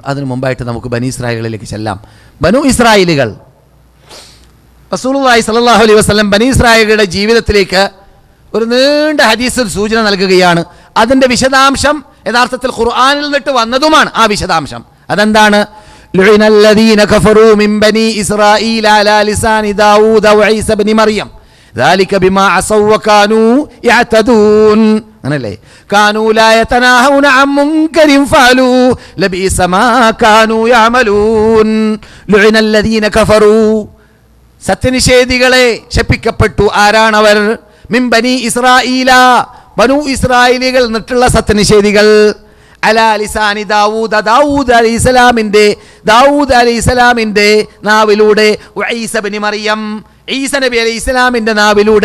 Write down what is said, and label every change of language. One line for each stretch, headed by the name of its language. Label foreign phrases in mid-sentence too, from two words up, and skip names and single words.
Malayalam: അതിനു മുമ്പായിട്ട് നമുക്ക് ബനീ ഇസ്രായേലിലേക്ക് ചെല്ലാം. ബനു ഇസ്രായേലുകൾ,
Arabic: رسول الله صلى الله عليه وسلم
Malayalam: ബനീ ഇസ്രായേലുകളുടെ ജീവിതത്തിലേക്ക് ഒരു നീണ്ട ഹദീസിൽ സൂചന നൽകുകയാണ്. അതിൻ്റെ വിശദാംശം യഥാർത്ഥത്തിൽ ഖുർആനിൽ നിന്നിട്ട് വന്നതുമാണ്. ആ വിശദാംശം അതെന്താണ്?
Arabic: لعن الذين كفروا من بني إسرائيل على لسان داود وعيسى بن مريم ذلك بما عصوا وكانوا يعتدون.
Malayalam: അങ്ങനല്ലേ?
Arabic: كانوا لا يتناهون عن منكر فعلوا لبئس ما كانوا يعملون. لعن الذين كفروا,
Malayalam: സത്യനിഷേധികളെ ശപിക്കപ്പെട്ടു. ആരാണവർ?
Arabic: من بني إسرائيل,
Malayalam: ബനു ഇസ്രായേലികൾ എന്നിട്ടുള്ള സത്യനിഷേധികൾ.
Arabic: على لسان داود,
Malayalam: ദാവൂദ് അലൈഹിസ്സലാമിന്റെ നാവിലൂടെ, ഈസ ഇബ്നു മറിയം, ഈസ നബി അലൈഹിസ്സലാമിന്റെ നാവിലൂടെ.